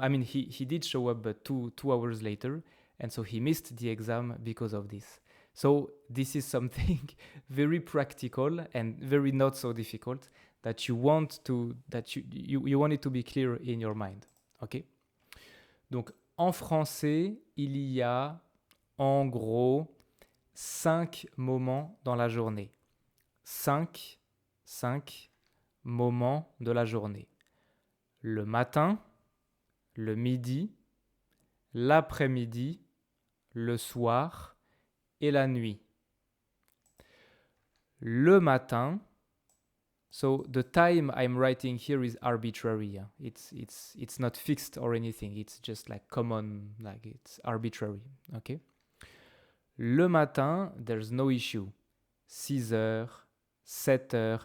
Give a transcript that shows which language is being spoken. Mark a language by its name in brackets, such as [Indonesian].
[English] I mean, he did show up, but two hours later. And so he missed the exam because of this. So this is something very practical and very not so difficult that you want it to be clear in your mind. OK? [French] Donc, en français, il y a en gros 5 moments dans la journée. 5 moments de la journée. Le matin, le midi, l'après-midi, le soir et la nuit. Le matin, [English] so the time I'm writing here is arbitrary. It's not fixed or anything. It's just like common, like it's arbitrary. Okay? [French] Le matin, [English] there's no issue. 6h, 7h.